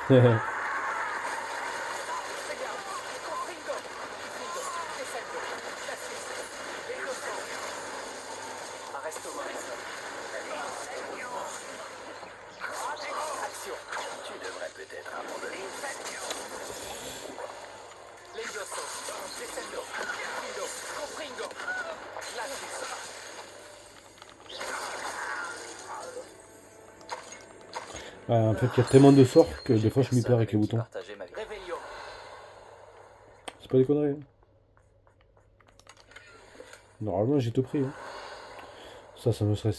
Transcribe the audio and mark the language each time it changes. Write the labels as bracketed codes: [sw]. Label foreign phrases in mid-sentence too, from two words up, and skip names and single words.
[fr] Arresto Morrison. Action. Tu devrais peut-être abandonner. Levioso. Descendo. Findo. Compringo. Glacius. En fait, il y a tellement de sorts que des fois je m'y perds avec les boutons. Revelio. C'est pas des conneries. Hein. Normalement, j'ai tout pris. Hein. Ça me stresse.